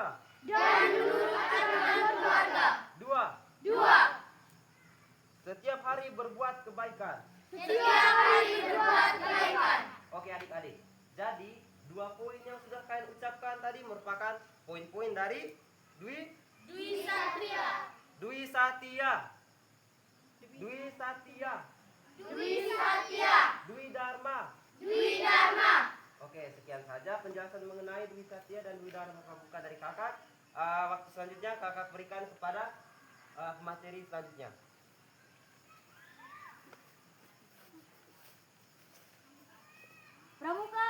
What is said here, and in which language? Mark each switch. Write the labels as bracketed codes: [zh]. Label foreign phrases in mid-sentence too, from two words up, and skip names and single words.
[id] dan menurut aturan keluarga. 2. Setiap hari berbuat kebaikan. Setiap hari berbuat kebaikan. Oke adik-adik, jadi 2 poin yang sudah kalian ucapkan tadi merupakan poin-poin dari Dwi Satya. Dwi Satya, Dwi Satya, Dwi Satya. Dwi Dharma. Dwi Dharma. Oke, sekian saja penjelasan mengenai Dwi Satya dan Dwi Dharma Pramuka dari kakak. Waktu selanjutnya kakak berikan kepada materi selanjutnya. Pramuka.